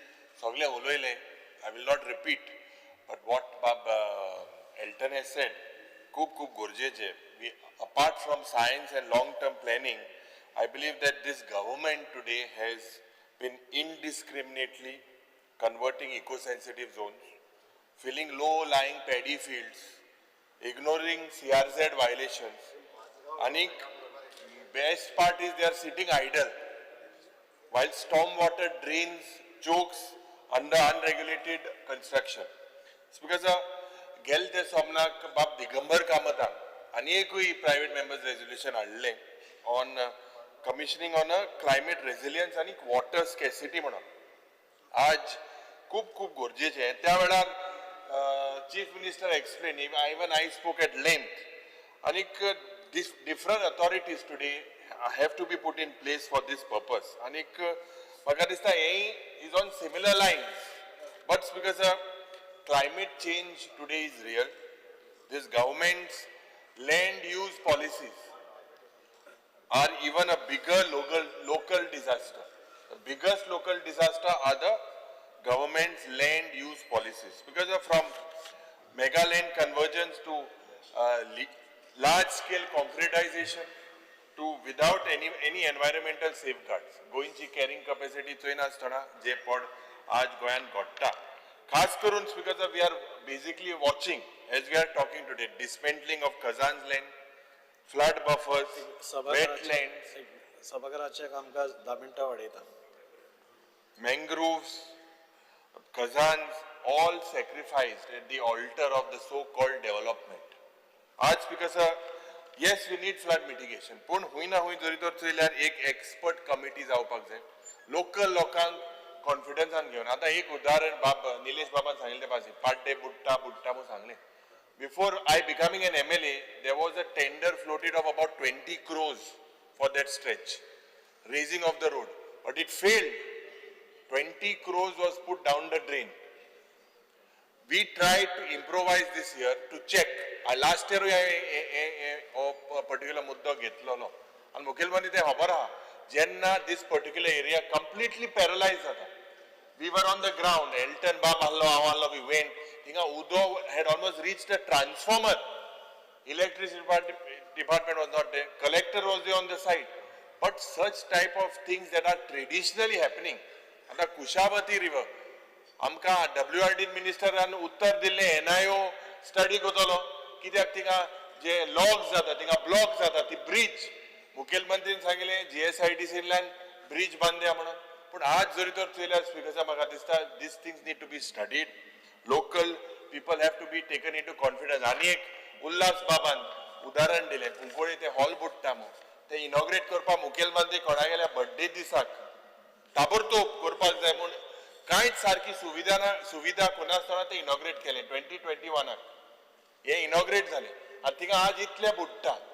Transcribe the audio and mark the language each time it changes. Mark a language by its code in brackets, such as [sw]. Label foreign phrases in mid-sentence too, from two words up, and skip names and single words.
[en] I will not repeat, but what Bab Elton has said, Kub Gorjeje, apart from science and long-term planning, I believe that this government today has been indiscriminately converting eco-sensitive zones, filling low-lying paddy fields, ignoring CRZ violations. And best part is they are sitting idle while stormwater drains chokes under unregulated construction. It's because [kok] गेल ते सोमनाक बाब दिगंबर कामतान अनेकूय [en] private members resolution on commissioning on a climate resilience and water scarcity [kok] म्हणून आज खूप खूप गरजेचें. त्या वेळार [en] chief minister explain, even I spoke at length, आनीक different authorities today have to be put in place for this purpose. [kok] आनीक म्हाका दिसता हें [en] is on similar lines, but because climate change today is real. This government's land use policies are even a bigger local disaster. The biggest local disaster are the government's land use policies, because from mega land convergence to large scale concretization to without any environmental safeguards. [kok] गोयंची [en] carrying capacity [kok] चोयनासतना जे पड आज गोंयान घडटा. खास करून [en] because we are basically watching, as we are talking today, dismantling of Kazan's land, flood buffers, wetlands, [kok] सभागृहाचे कामकाज 10 मिनिटं वाडयता. [en] mangroves, Kazans, all sacrificed at the altar of the so-called development. आज because yes, we need flood mitigation. [kok] पण हुई ना हुई जरी तर चयल्यार एक [en] expert committee [kok] जावपाक जाय. लोकल लोकांक कॉन्फिडन्सान घेवन. आता एक उदाहरण निलेश बाबान सांगिल्लें पासून पाड्डे बुट्टा म्हणून सांगलें. [en] Before I becoming an MLA, there was a tender floated of about 20 crores for that stretch, raising of the road, but it failed. 20 crores was put down the drain. We tried to improvise this year to check. Last year a particular mudda [kok] घेतलेलो आणि मुखेलमंत्री ते खबर आहा जेन्ना [en] this particular area completely paralyzed जाता. We were on the ground. Elton Bob allo, we went. Tinga Udo had almost reached a transformer. Electricity department was not there. Collector was there on the site. But such type of things that are traditionally happening. [kok] आता कुशावती river. आमका WRD मिनिस्टरान उत्तर दिले NIO स्टडी करतलो कित्याक तिका जे लॉग्स जाता तिका ब्लॉक जाता ती ब्रिज मुखेलमंत्रीन सांगिल्ले GSIDCतल्यान ब्रिज बांदया म्हणून. पण आज जरी तर चयल्यार स्पीकर म्हाका दिसता [en] these things need to be studied. Local people have to be taken into confidence. [kok] आनी एक उल्हास बाबान उदाहरण दिलें कुंकोळी ते हॉल बुट्टा म्हणून ते इनॉग्रेट करपाक मुखेलमंत्री कोणा गेल्या बर्थडे दिसाक ताबडतोब करपाक जाय म्हणून कांयच सारकी सुविधा कोणासतना ते इनॉग्रेट केले 2021 हे इनॉग्रेट झाले आणि तिका आज इतले बुडटा